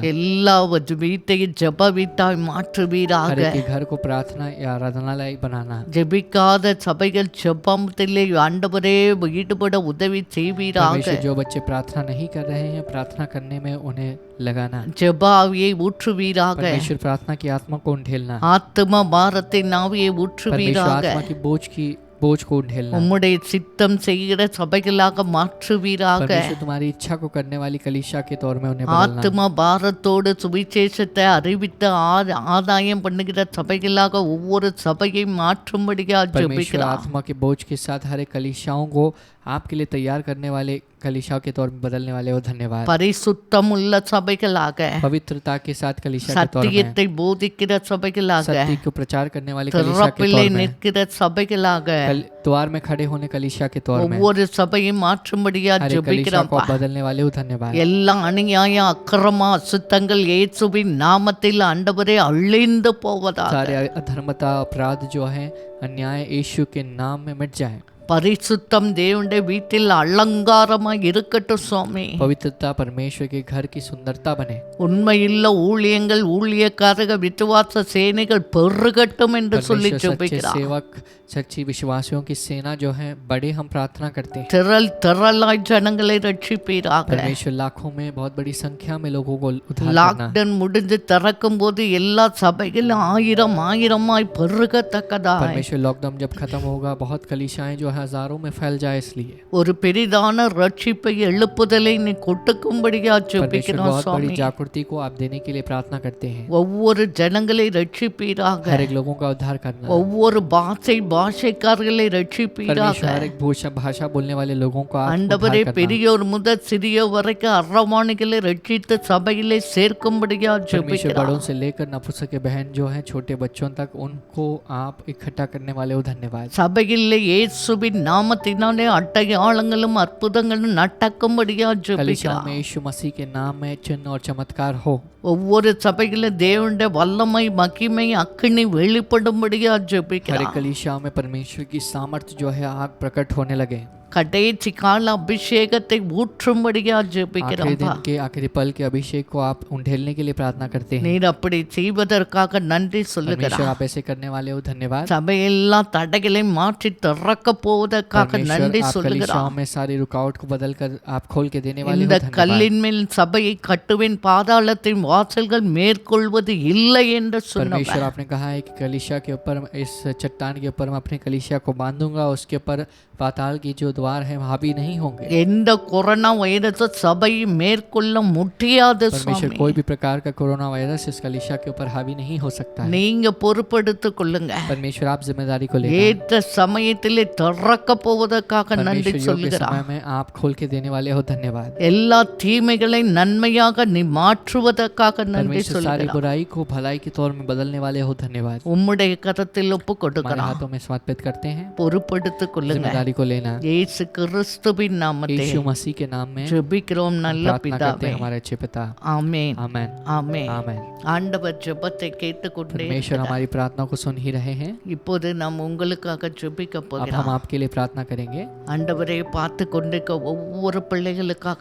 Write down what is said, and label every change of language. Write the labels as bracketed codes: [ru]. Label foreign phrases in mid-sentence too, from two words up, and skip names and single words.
[ta] எல்லா வீட்டையும் ஜெப வீட்டாய் மாற்றுவீராக. [hi] हर एक के घर को प्रार्थना या आराधनालय बनाना। [ta] ஜெபிக்காத சபைகள் ஜெபத்திலே ஆண்டவரே ஈடுபட உதவி செய்வீராக. [hi] परमेश्वर जो बच्चे प्रार्थना नहीं कर रहे हैं, प्रार्थना करने में उन्हें लगाना। [ta] ஜெப ஆவியை ஊற்றுவீராக. [hi] परमेश्वर प्रार्थना की आत्मा को ढेलना। [ta] ஆத்ம பாரத்தின் ஆவியை [hi] परमेश्वर [ta] ஊற்றுவீராக. [hi] आत्मा की बोझ को ढेलना। [ta] உம்முடைய சித்தம் செய்கிற சபைகளாக மாற்றுவீராக. [hi] परमेश्वर तुम्हारी इच्छा को करने वाली कलीसिया के तौर में उन्हें बदलना। [ta] ஆத்ம பாரத்தோடு சுவிசேஷத்தை அறிவித்து ஆதாயம் பண்ணுகிற சபைகளாக ஒவ்வொரு சபையை மாற்றும்படியா [hi] परमेश्वर [ta] ஜெபிக்கிறார். [hi] आत्मा के बोझ के साथ हर एक कलीसियाओं को आपके लिए तैयार करने वाले कलीसियाओं के तौर में बदलने वाले हो, धन्यवाद। [ta] பரிசுத்தம் உள்ள சபைகளாக, [hi] पवित्रता के साथ कलीसिया के तौर में, [ta] சத்தியத்தை போதிக்கிற சபைகளாக, [hi] सत्य को प्रचार करने वाले कलीसिया के [ta] திறப்பிலே [hi] तौर में, [ta] நிற்கிற சபைகளாக, [hi] द्वार में खड़े होने कलीसिया के तौर में [ta] ஒவ்வொரு சபையும் மாற்றும்படியா [hi] हर एक कलीसिया को [ta] ஜெபிக்கிறோம்ப்பா. [hi] आप बदलने वाले हो, धन्यवाद। [ta] எல்லா அநியாயம் அக்கிரமம் அசுத்தங்கள் இயேசுவின் நாமத்தில் ஆண்டவரே அழிந்து போவதாக. [hi] सारे अधर्मता अपराध जो है अन्याय यीशु के नाम में मिट जाए। [ta] பரிசுத்தம் தேவனுடைய வீட்டில் அலங்காரமாய் இருக்கட்டும் சுவாமி. [hi] पवित्रता परमेश्वर के घर की सुंदरता बने। [ta] உண்மையுள்ள ஊழியங்கள் ஊழியக்காரர்கள் விசுவாச சேனைகள் பெருகட்டும் என்று சொல்லி [hi] परमेश्वर सच्चे [ta] ஜெபிக்கிறார். [hi] सेवक सच्ची विश्वासियों की सेना जो है बड़े हम प्रार्थना करते हैं। [ta] திரளாய் ஜனங்களை ரட்சிப்பீராக. [hi] परमेश्वर लाखों में बहुत बड़ी संख्या में लोगों को उद्धार करना। [ta] லாக்டவுன் முடிஞ்சு திறக்கும் போது எல்லா சபைகளும் ஆயிரமாய் பெருகத்தக்கதாய் [hi] परमेश्वर लॉकडाउन जब खत्म होगा बहुत कलीसियाएं जो है हजारों में फैल जाए, इसलिए [ta] ஒரு பெரிதான ரட்சிப்பை எழுப்புதலை நீ கொடுக்கும்படியா [hi] परमेश्वर [ta] ஜெபிக்கிறோம் [hi] बहुत [ta] சுவாமி. [hi] बड़ी जागृति को आप देने के लिए प्रार्थना करते हैं। [ta] ஒவ்வொரு ஜனங்களை ரட்சிப்பீராக. [hi] हर एक लोगों का उद्धार करना। [ta] ஒவ்வொரு பாஷைக்காரர்களை ரட்சிப்பீராக. [hi] परमेश्वर हर एक भाषा बोलने वाले लोगों को आप [ta] ஆண்டவரே [hi] उद्धार करना। [ta] பெரியோர் முதல் சிறியோர் வரைக்கும் அரவாணிகளை ரட்சித்து சபையிலே சேர்க்கும்படியா [hi] परमेश्वर [ta] ஜெபிக்கிறோம். [hi] बड़ों से लेकर नपुंसक बहन जो है छोटे बच्चों तक उनको आप इकट्ठा करने वाले हो, धन्यवाद। [ta] சபையிலே இயேசுவின் நாமத்தினாலே அடையாளங்களும் அற்புதங்களும் நடக்கும்படியா [hi] कलीसिया [ta] ஜெபிக்கிறோம். [hi] में यीशु मसीह के नाम में चिन्ह और चमत्कार हो। [ta] ஒவ்வொரு சபையில தேவனுடைய வல்லமை மகிமை அக்கினி வெளிப்படும்படியா [hi] हर एक [ta] ஜெபிக்கிறோம். [hi] कलीसिया में परमेश्वर की सामर्थ्य जो है आग प्रकट होने लगे। [ta] கடைசி கால அபிஷேகத்தை ஊற்றும்படியா [hi] आखिरी [ta] ஜெபிக்கிறோம். [hi] दिन के आखिरी पल के अभिषेक को आप उंडेलने के लिए प्रार्थना करते हैं। [ta] நீர் அப்படி செய்வதற்காக நன்றி [hi] परमेश्वर [ta] சொல்லுகிறார். [hi] आप ऐसे करने वाले हो, धन्यवाद। [ta] சபையெல்லாம் தடைகளை மாற்றி திறக்க போவதற்காக [hi] परमेश्वर [ta] நன்றி [hi] आप [ta] சொல்லுகிறார். [hi] कलीसियाओं में सारी रुकावट को बदल कर आप खोल के देने वाले [ta] இந்த [hi] हो, धन्यवाद। [ta] கல்லின் மேல் சபையை கட்டுவேன் பாதாளத்தின் வாசல்கள் மேற்கொள்வது இல்லை என்று [hi] परमेश्वर [ta] சொன்னவர். [hi] आपने कहा है कि कलीसिया के ऊपर, इस चट्टान के ऊपर मैं अपने कलीसिया को बांधूंगा, उसके ऊपर पाताल की जो द्वार है हावी नहीं होंगे। [ta] எந்த [en] corona virus [ta] சபையை மேற்கொள்ள முடியாது [hi] परमेश्वर [ta] சுவாமி. [hi] कोई भी प्रकार का [en] corona virus [hi] इस कलीसिया के ऊपर हावी नहीं हो सकता है। [ta] நீங்க பொறுப்பெடுத்துக் கொள்ளுங்க. [hi] परमेश्वर आप जिम्मेदारी को लेकर [ta] ஏற்ற சமயத்திலே திறக்க போவதற்காக நன்றி [hi] परमेश्वर योग्य [ta] சொல்லுகிறார். [hi] समय में आप खोल के देने वाले हो, धन्यवाद। [ta] எல்லா தீமைகளை நன்மையாக நீ மாற்றுவதற்காக நன்றி [hi] परमेश्वर सारी [ta] சொல்லுகிறார். [hi] बुराई को भलाई के तौर में बदलने वाले हो, धन्यवाद। [ta] உம்முடைய கரத்தில் ஒப்பு [hi] हमारे [ta] கொடுக்கிறார். [hi] हाथों में समर्पित करते हैं, [ta] பொறுப்பெடுத்துக் கொள்ளுங்க. [hi] जिम्मेदारी को लेना। [ta] இயேசு கிறிஸ்துவின் நாமத்தில் [hi] यीशु मसीह के नाम में [ta] ஜெபிக்கிறோம் நல்ல [hi] प्रार्थना करते [ta] பிதாவே. [hi] हैं हमारे अच्छे पिता। [ta] ஆமென். [hi] आमेन [ta] ஆமென். [hi] आमेन। [ta] ஆண்டவர் ஜெபத்தை கேட்டுக்கொண்டே [hi] परमेश्वर [ta] இருக்கிறார். [hi] हमारी प्रार्थना को सुन ही रहे हैं। [ta] இப்போது நாம் உங்களுக்காக ஜெபிக்க [hi] अब [ta] போகிறோம். [hi] हम आपके लिए प्रार्थना करेंगे। [ta] ஆண்டவரே பார்த்து கொண்டிருக்க ஒவ்வொரு பிள்ளைகளுக்காக